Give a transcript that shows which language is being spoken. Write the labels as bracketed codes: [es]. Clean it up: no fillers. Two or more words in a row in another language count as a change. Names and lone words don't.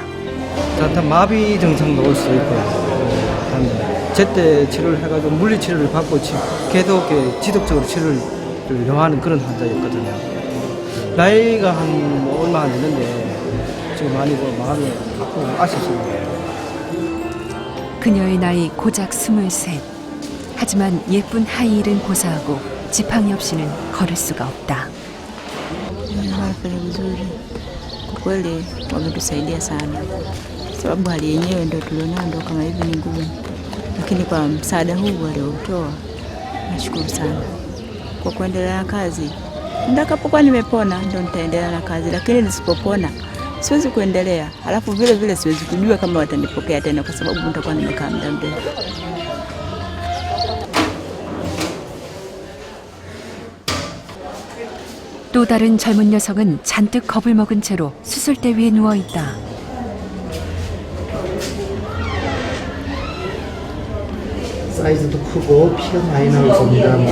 [ko] 일단 마비 증상도 올 수 있고, 제때 치료를 해가지고 물리 치료를 받고 계속 지속적으로 치료를 요하는 그런 환자였거든요. 나이가 한 얼마 안 되는데 지금 많이 마음이 아프고 아쉽습니다. 그녀의 나이 고작 23. 하지만 예쁜 하이힐은 고사하고 지팡이 없이는 걸을 수가 없다. [sw] Wanafanya vizuri kwa kweli, wametusaidia sana, sababu hali yenyewe ndio tulionao, ndio kama hivi ni ngumu, lakini kwa msaada huu waliotoa nashukuru sana. Kwa kuendelea na kazi, nitakapokuwa nimepona ndio nitaendelea na kazi, lakini nisipopona siwezi kuendelea. Alafu vile vile siwezi kujua kama watanipokea tena, kwa sababu nitakuwa nimekaa muda mrefu. [ko] 또 다른 젊은 여성은 잔뜩 겁을 먹은 채로 수술대 위에 누워 있다. 사이즈도 크고 피가 많이 나올 겁니다.